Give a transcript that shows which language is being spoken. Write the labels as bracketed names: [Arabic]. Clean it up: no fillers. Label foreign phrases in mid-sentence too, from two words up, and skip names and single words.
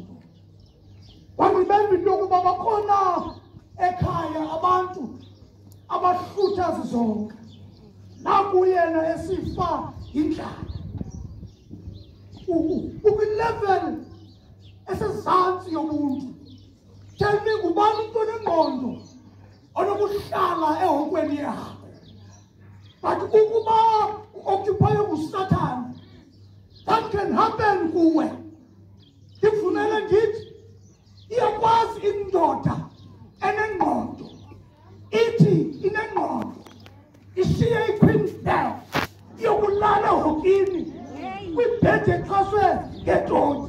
[Xhosa] Wangibemba into yokuba bakhona ekhaya abantu abahlutha zizonke. Nakuyena esifa indlala. Ukwilevel esezantsi yomuntu. [English] Tell me [Xhosa] ngubani umuntu onengqondo onokuhlala ehokweni yakhe. But ukuba occupy nguSatan, [English] that can happen kuwe. [Xhosa] Ngivumela ngithi iyakwazi indoda enengqondo ithi inengqondo ishiye iQueenstown yokulala ehokini kwibhedi exhaswe ngetoti.